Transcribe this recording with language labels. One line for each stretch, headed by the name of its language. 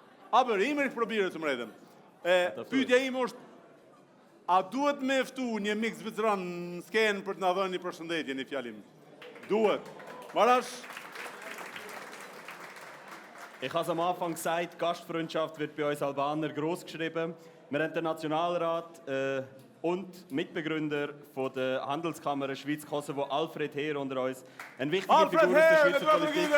German: Aber immer ich probiere zum Reden.
Albanian: Pyetja ime është, a duhet me ftu një mik zvicran në skenë për të na dhënë një përshëndetje, një fjalim? Duhet. Marasch?
German: Ich habe es am Anfang gesagt, Gastfreundschaft wird bei uns Albaner groß geschrieben. Wir haben den Nationalrat und Mitbegründer von der Handelskammer Schweiz-Kosovo, Alfred Heer, unter uns. Eine wichtige Figur aus der Schweizer Politik.